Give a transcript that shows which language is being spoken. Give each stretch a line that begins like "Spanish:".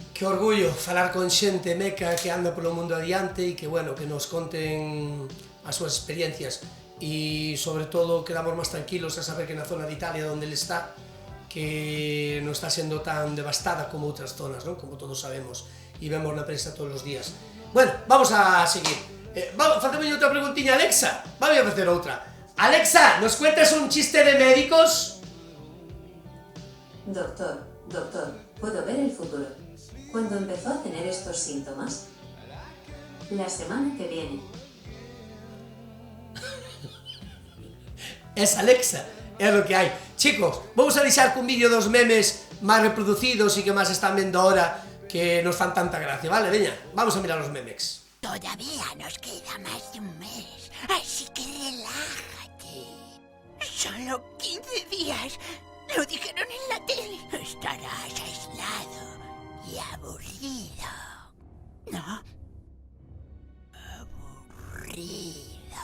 Galician: Que orgullo falar con xente meca que anda polo mundo adiante e que, bueno, que nos conten as súas experiencias e, sobre todo, quedamos máis tranquilos a saber que na zona de Italia onde ele está, que non está sendo tan devastada como outras zonas, non? Como todos sabemos e vemos na prensa todos os días. Bueno, vamos a seguir. Facemos outra preguntiña, Alexa. Vamos a facer outra.
Spanish: Alexa, ¿nos cuentas un chiste de médicos? Doctor, ¿puedo ver el futuro? ¿Cuándo empezó a tener estos síntomas? La semana que viene.
Galician: Es Alexa, é lo que hai. Chicos, vamos a deixar cun vídeo dos memes máis reproducidos e que máis están vendo ahora, que nos fan tanta gracia, vale? Veña, vamos a mirar os memes.
Spanish: Todavía nos queda más de un mes, así que relájate. Solo 15 días. Lo dijeron en la tele. Estarás aislado y aburrido. ¿No? Aburrido.